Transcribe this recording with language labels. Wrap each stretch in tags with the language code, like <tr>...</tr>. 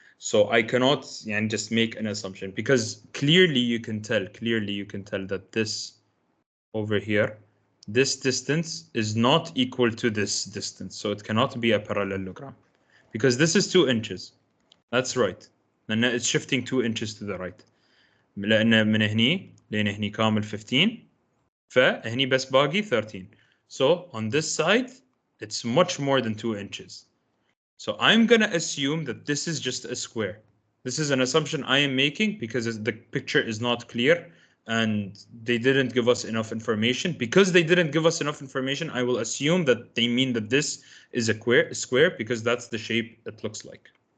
<en>So I cannot</en> <ar>يعني</ar> <en>just make an assumption because clearly you can tell that this over here, this distance is not equal to this distance. So it cannot be a parallelogram because this is 2 inches. That's right.</en> <ar>لأن</ar> <en>it's shifting 2 inches to the right.</en> <ar>لأن من هني لين هني كامل 15 فهني بس باقي 13.</ar> <en>So on this side, it's much more than 2 inches. So I'm going to assume that this is just a square. This is an assumption I am making because the picture is not clear and they didn't give us enough information. Because they didn't give us enough information, I will assume that they mean that this is a square because that's the shape it looks like.</en>